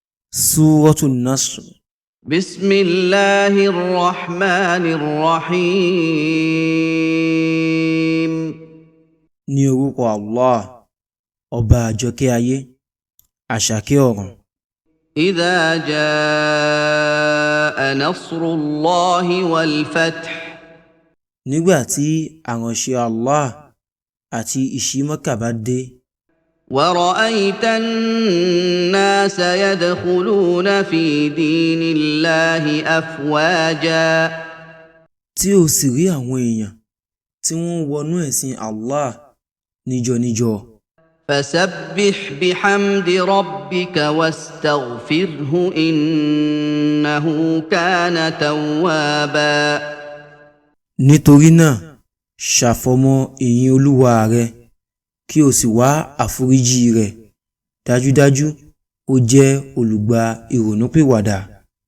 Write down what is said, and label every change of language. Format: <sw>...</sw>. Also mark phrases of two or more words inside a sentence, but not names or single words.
<ar>سورة النصر. بسم الله الرحمن الرحيم.</ar> <yo>Ní orúkọ Allah, ọba àjọkẹ́ ayé, àṣàkẹ́ ọ̀run.</yo> <ar>إذا جاء نصر الله والفتح.</ar> <yo>Nígbà tí àránṣẹ́ Allah àti ìṣí Mákà bá dé.</yo> <ar>ورأيت الناس يدخلون في دين الله أفواجا.</ar> <yo>Tí o sì rí àwọn èèyàn tí wọ́n wọnú ẹ̀sìn Allah níjọ-níjọ.</yo> <ar>فسبح بحمد ربك واستغفره إنه كان توابا.</ar> <yo>Nítorí náà, ṣàfọ̀mọ́ ìyìn Olúwa rẹ kí o sì wá àforíjì rẹ̀, dájúdájú ó jẹ́ olùgbà ìrònúpìwàdà.</yo>